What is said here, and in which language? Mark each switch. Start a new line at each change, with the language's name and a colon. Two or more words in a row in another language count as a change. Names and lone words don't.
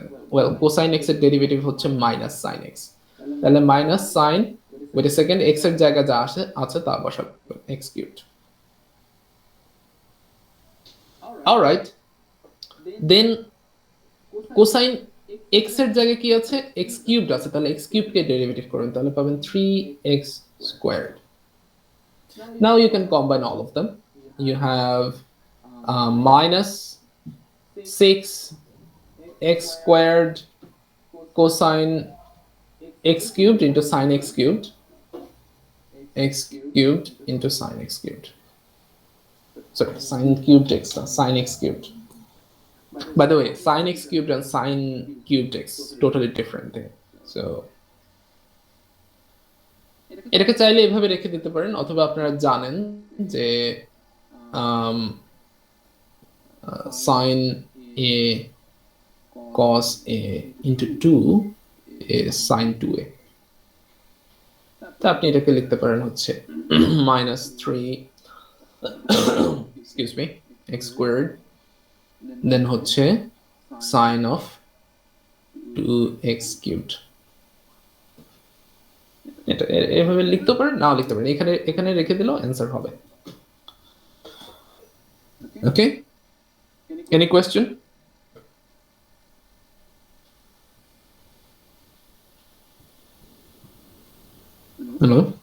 Bangla: ওয়েল,
English: cosine x
Bangla: এর ডেরিভেটিভ হচ্ছে
English: minus sine x,
Bangla: তাহলে
English: minus sine, wait a second,
Bangla: এক্স এর জায়গায় যা আছে তা বসাবেন,
English: x cubed. alright, then cosine x
Bangla: এর জায়গায় কি আছে?
English: x cubed
Bangla: আছে, তাহলে
English: x cubed
Bangla: কে ডেরিভেটিভ করবেন, তাহলে পাবেন
English: 3x squared. Now you can combine all of them. You have minus 6x squared cosine x cubed into sine x cubed, x cubed into sine x cubed. Sorry, sine cubed x, sine x cubed. By the way, sine x cubed and sine cubed x, totally different thing.
Bangla: So এটাকে চাইলে এভাবে রেখে দিতে পারেন, অথবা আপনারা জানেন যে
English: sin a cos a into 2 is sin 2a.
Bangla: তা আপনি এটাকে লিখতে পারেন হচ্ছে
English: minus 3 excuse me x squared then
Bangla: হচ্ছে
English: sin of 2x cubed.
Bangla: এটা এভাবে লিখতে পারেন, নাও লিখতে পারেন, এখানে এখানে রেখে দিলেও অ্যান্সার হবে।
English: okay, any question? হ্যালো